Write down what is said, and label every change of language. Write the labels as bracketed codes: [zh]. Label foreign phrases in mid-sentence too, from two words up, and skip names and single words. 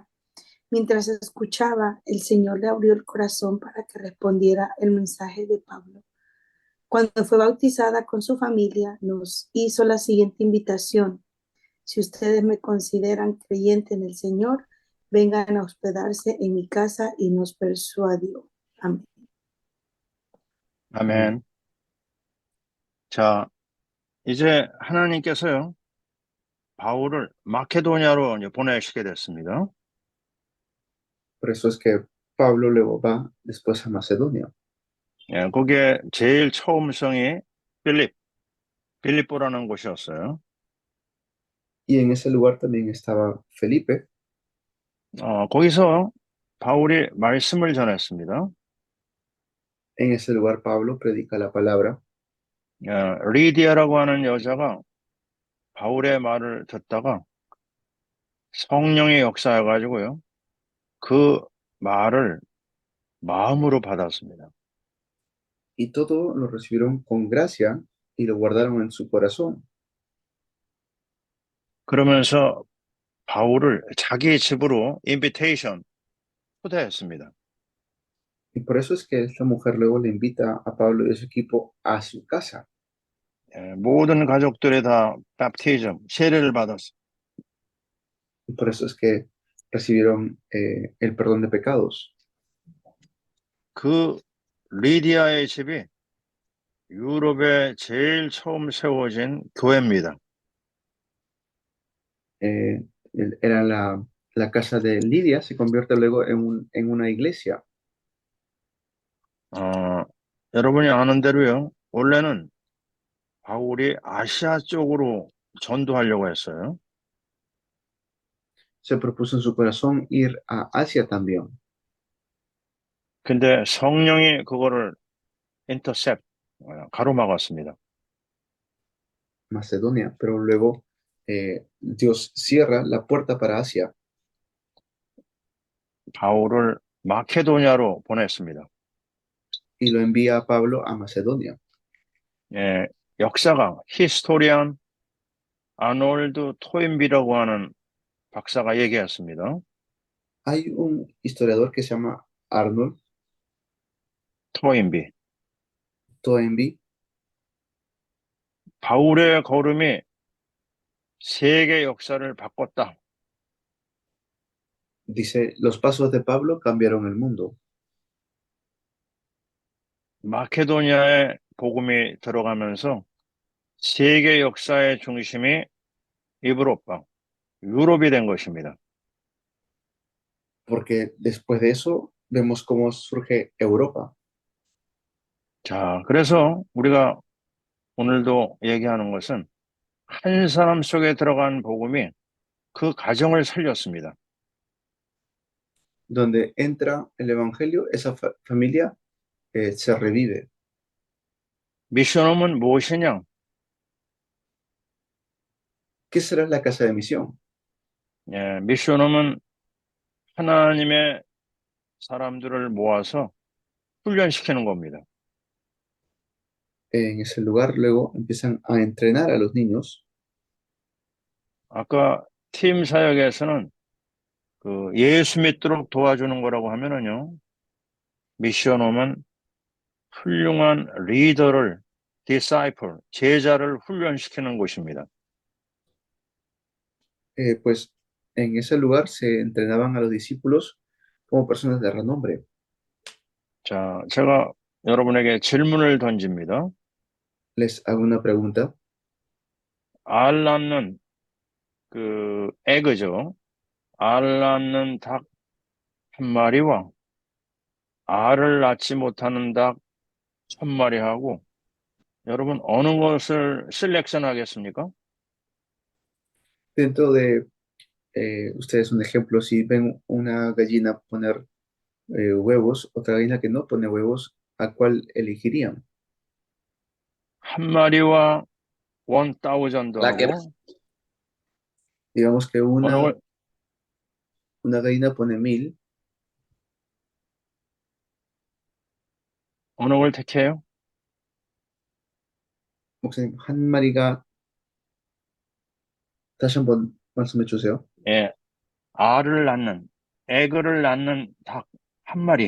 [es] Mientras escuchaba, el Señor le abrió el corazón para que respondiera el mensaje de Pablo. Cuando fue bautizada con su familia, nos hizo la siguiente invitación: si ustedes me consideran creyente en el Señor, vengan a hospedarse en mi casa, y nos persuadió. Amén. [ko] 아멘. 자, 이제 하나님께서요, 바울을 마케도니아로 이제 보내시게 됐습니다. [es] Por eso es que Pablo luego va después a Macedonia. [ko] 예, 거기에 제일 처음 성이 빌립보라는 곳이었어요. [es] Y en ese lugar también estaba Felipe. [ko] 거기서 바울이 말씀을 전했습니다. [es] En ese lugar Pablo predica la palabra. [ko] 리디아라고 하는 여자가 바울의 말을 듣다가 성령의 역사여가지고요, 그 말을 마음으로 받았습니다. [es] Y todo lo recibieron con gracia y lo guardaron en su corazón. [ko] 그러면서 바울을 자기 집으로 인비테이션 초대했습니다. [es] Y por eso es que esta mujer luego le invita a Pablo y a su equipo a su casa. [ko] 모든 가족들이 다 밥티즘, 세례를 받았어요. [es] Y por eso es que recibieron el perdón de pecados. [ko] 그 리디아의 집이 유럽에 제일 처음 세워진 교회입니다. [es] Era la casa de Lidia, se convierte luego en una iglesia. [ko] 여러분이 아는 대로요, 원래는 바울이 아시아 쪽으로 전도하려고 했어요. [es] Se propuso en su corazón ir a Asia también. [ko] 근데 성령이 그거를 가로막았습니다. [es] Macedonia, pero luego Dios cierra la puerta para Asia [ko] 바울을 마케도니아로 보냈습니다. [es] y lo envía a Pablo a Macedonia. [ko] 역사가 히스토리안 아놀드 토인비라고 하는 박사가 얘기했습니다. [es] Hay un historiador que se llama Arnold [ko] 토인비. [es] Toynbee. [ko] 바울의 걸음이 세계 역사를 바꿨다. [es] Dice, los pasos de Pablo cambiaron el mundo. [ko] 마케도니아에 복음이 들어가면서 세계 역사의 중심이 유럽이 된 것입니다. [es] Porque después de eso vemos cómo surge Europa. [ko] 자, 그래서 우리가 오늘도 얘기하는 것은 한 사람 속에 들어간 복음이 그 가정을 살렸습니다. [es] Donde entra el evangelio, esa familia se revive. [ko] 미션홈은 무엇이냐? [es] ¿Qué será la casa de misión? [ko] 미션홈은 하나님의 사람들을 모아서 훈련시키는 겁니다. [es] En ese lugar luego empiezan a entrenar a los niños. [ko] 아까 팀 사역에서는 그 예수 믿도록 도와주는 거라고 하면은요, 미션홈은 훌륭한 리더를, disciple, 제자를 훈련시키는 곳입니다. [es] Pues en ese lugar se entrenaban a los discípulos como personas de renombre. [ko] 자, 제가 여러분에게 질문을 던집니다. [es] Les hago una pregunta. [ko] 알 낳는 그 에그죠. 알 낳는 닭 한 마리와 알을 낳지 못하는 닭 천 마리하고 여러분 어느 것을 셀렉션 하겠습니까? [es] Dentro de ustedes un ejemplo, si ven una gallina poner huevos, otra gallina que no pone huevos, ¿a cuál elegirían? [ko] 한 마리와 [es] La que [ko] 1000하고 [es] Digamos que [ko] 어느 걸 [es] una gallina pone 1000, [ko] 어느 걸 택해요? 목사님, 한 마리가 다시 한번 말씀해 주세요. 예, 알을 낳는 에그를 낳는 닭 한 마리